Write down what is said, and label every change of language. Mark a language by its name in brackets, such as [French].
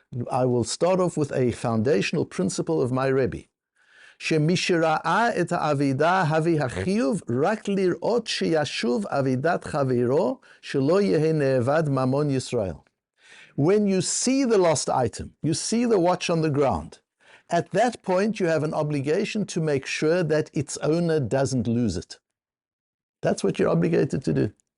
[English] I will start off with a foundational principle of my Rebbe. [Hebrew] שמשראה את העבידה הביא החיוב רק לראות שישוב עבידת חברו שלא יהיה נאבד ממון ישראל. [English] When you see the lost item, you see the watch on the ground, at that point you have an obligation to make sure that its owner doesn't lose it. That's what you're obligated to do.